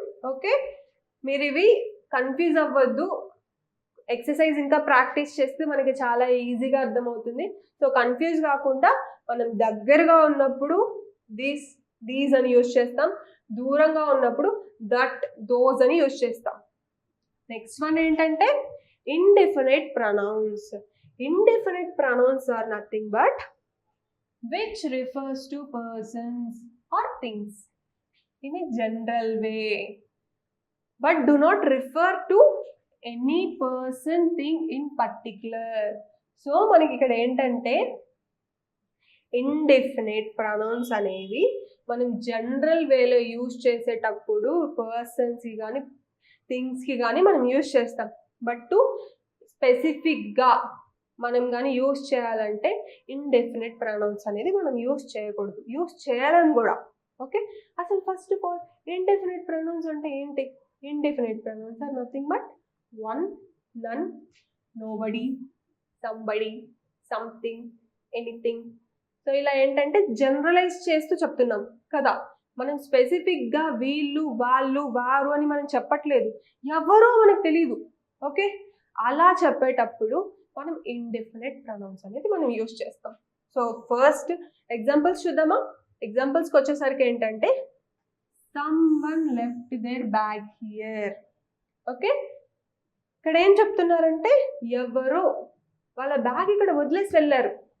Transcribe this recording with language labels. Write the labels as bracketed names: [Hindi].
[Telugu] Okay, మీరు ఇవి confuse అవ్వద్దు, ఎక్సర్సైజ్ ఇంకా ప్రాక్టీస్ చేస్తే మనకి చాలా ఈజీగా అర్థమవుతుంది. సో కన్ఫ్యూజ్ కాకుండా మనం దగ్గరగా ఉన్నప్పుడు దీస్ అని యూజ్ చేస్తాం, దూరంగా ఉన్నప్పుడు దట్ దోస్ అని యూజ్ చేస్తాం. నెక్స్ట్ వన్ ఏంటంటే indefinite pronouns. [English] Indefinite pronouns are nothing but which refers to persons or things in a general way but do not refer to any person thing in particular. [Telugu] So మనకి ఇక్కడ ఏంటంటే indefinite pronouns అనేవి మనం general వేలో use చేసేటప్పుడు పర్సన్స్కి కానీ థింగ్స్కి కానీ మనం యూజ్ చేస్తాం, బట్ స్పెసిఫిక్గా మనం కానీ యూజ్ చేయాలంటే ఇండెఫినెట్ ప్రొనౌన్స్ అనేది మనం యూజ్ చేయకూడదు, యూజ్ చేయాలని కూడా. ఓకే, అసలు first of all indefinite pronouns అంటే ఏంటి? [English] Indefinite pronouns are nothing but one, none, nobody, somebody, something, anything. [Telugu] So ఇలా ఏంటంటే జనరలైజ్ చేస్తూ చెప్తున్నాం కదా, మనం స్పెసిఫిక్గా వీళ్ళు, వాళ్ళు, వారు అని మనం చెప్పట్లేదు, ఎవరో మనకు తెలియదు. ఓకే, అలా చెప్పేటప్పుడు మనం ఇండెఫినెట్ ప్రొనౌన్స్ అనేది మనం యూజ్ చేస్తాం. సో ఫస్ట్ ఎగ్జాంపుల్స్ చూద్దామా? ఎగ్జాంపుల్స్కి వచ్చేసరికి ఏంటంటే [English] someone left their bag here. [Telugu] Okay, ఇక్కడ ఏం చెప్తున్నారంటే ఎవరో వాళ్ళ బ్యాగ్ ఇక్కడ వదిలేసి వెళ్ళారు.